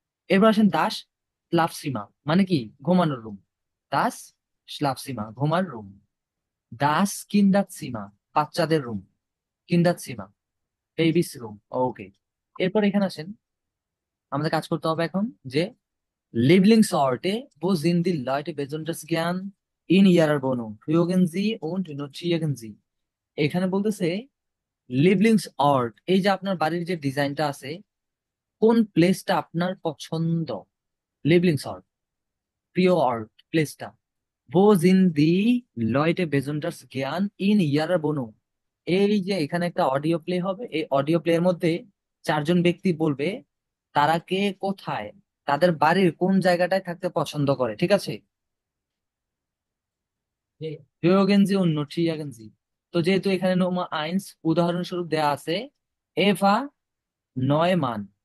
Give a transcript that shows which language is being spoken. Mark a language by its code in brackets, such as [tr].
[bn] এরপর আসেন [de] দাস স্লাফ সীমা, [bn] মানে কি? ঘুমানোর রুম, দাস স্লাফ সীমা, ঘুমার রুম। [de] দাস কিন্ডার সীমা, [bn] বাচ্চাদের রুম, কিন্ডার সীমা, বেবিস রুম। ওকে, এরপর এখানে আসেন, আমাদের কাজ করতে হবে এখন, যে [de] Lieblingsorte, wo sind die Leute besonders gern in ihrer Wohnung? Mögen sie und notieren Sie. [bn] এখানে বলতেছে [de] লিভলিংস অর্ট, [bn] এই যে আপনার বাড়ির যে ডিজাইনটা আছে, কোন প্লেসটা আপনার পছন্দ? [de] লিভলিংস অর্ট, [bn] প্রিয় অর্ট, প্লেসটা। [de] wo sind die Leute besonders gern in ihrer Wohnung? [bn] এই যে এখানে একটা অডিও প্লে হবে, এই অডিও প্লে এর মধ্যে চারজন ব্যক্তি বলবে তারা কে কোথায়, তাদের বাড়ির কোন জায়গাটায় থাকতে পছন্দ করে, ঠিক আছে? জি। [de] ফিওগেনজি ও নোট্রিয়াগেনজি। [bn] তো যেহেতু এখানে নোমা আইনস উদাহরণস্বরূপ দেয়া আছে, এভা নয়মান